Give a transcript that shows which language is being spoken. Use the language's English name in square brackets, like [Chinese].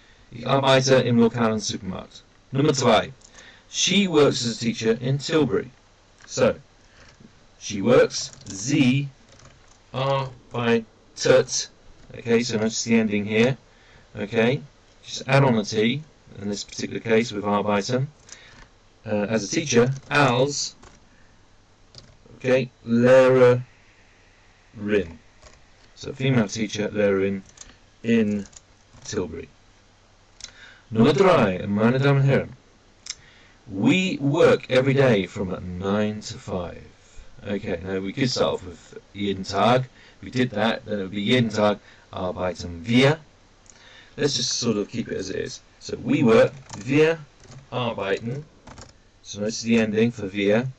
[German] Ich arbeite im lokalen Supermarkt. [English] Number 2. She works as a teacher in Tilbury. So, she works. [German] Sie arbeitet. [English] Okay, so notice the ending here. Okay? Just add on the T, in this particular case with arbeiten. As a teacher, als, okay, Lehrerin. So female teacher, Lehrerin in Tilbury. [German] Nummer 3, meine Damen und Herren. [English] We work every day from 9 to 5. Okay, now we could start off with [German] jeden Tag. [English] We did that, then it would be [German] jeden Tag arbeiten wir. [English] Let's just sort of keep it as it is. So we work, [German] wir arbeiten. [English] So notice the ending for wir.